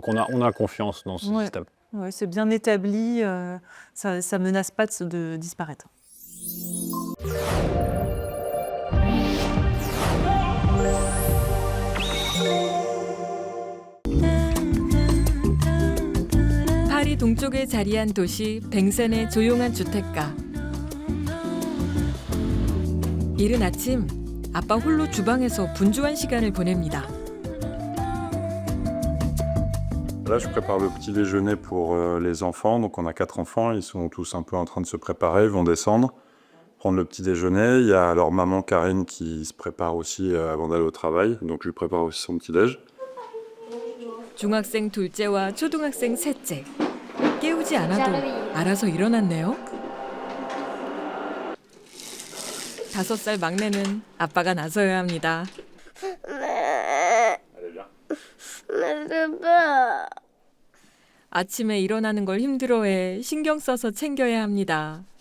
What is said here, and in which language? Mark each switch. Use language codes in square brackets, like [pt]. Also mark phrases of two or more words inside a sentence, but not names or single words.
[fr] Donc on a confiance dans ce Ouais. système. Ouais, c'est bien établi, ça ne menace pas de disparaître. [ko] 파리 동쪽에 자리한 도시 뱅센의 조용한 주택가. 이른 아침 아빠 홀로 주방에서 분주한 시간을 보냅니다. [fr] Là, je prépare le petit déjeuner pour les enfants. Donc, on a 4 enfants. Ils sont tous un peu en train de se préparer. Ils vont descendre, prendre le petit déjeuner. Il y a alors maman Karine qui se prépare aussi avant d'aller au travail. Donc, je lui prépare aussi son petit déj. [ko] 중학생 둘째와 초등학생 셋째. 깨우지 않아도 알아서 일어났네요. 5살 막내는 아빠가 나서야 합니다. 아침에 일어나는 걸 힘들어해 신경 써서 챙겨야 합니다.